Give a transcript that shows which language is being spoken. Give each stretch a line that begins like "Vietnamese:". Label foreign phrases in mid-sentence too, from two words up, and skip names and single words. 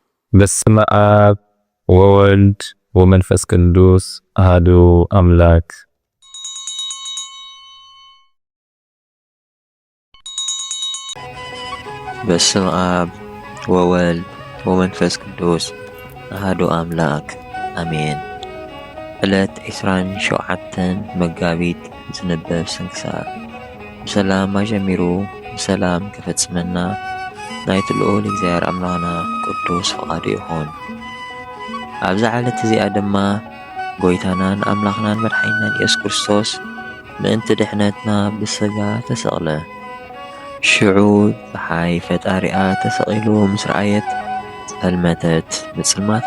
Geez: በስመ አብ ወወልድ ወመንፈስ ቅዱስ አሐዱ አምላክ። በስመ አብ ወወልድ ወመንፈስ ቅዱስ አሐዱ አምላክ አሜን።
Tigrinya: ዕለት 27 መጋቢት ዝንበብ ስንክሳር ብሰላም አጀሚሩ ብሰላም ክፈጽመና ናይቲ ልዑል እግዚአብሔር አምላኽና ቅዱስ ፈቃዱ ይኹን። ኣብዚ ዓለት እዚኣ ድማ ጎይታናን ኣምላኽናን መድሓኒትናን ኢየሱስ ክርስቶስ ምእንቲ ድሕነትና ብስጋ ተሰቕለ። ሽዑ ፀሓይ ፈጣሪኣ ተሰቒሉ ምስ ረኣየት ጸልመተት። ብጽልማታ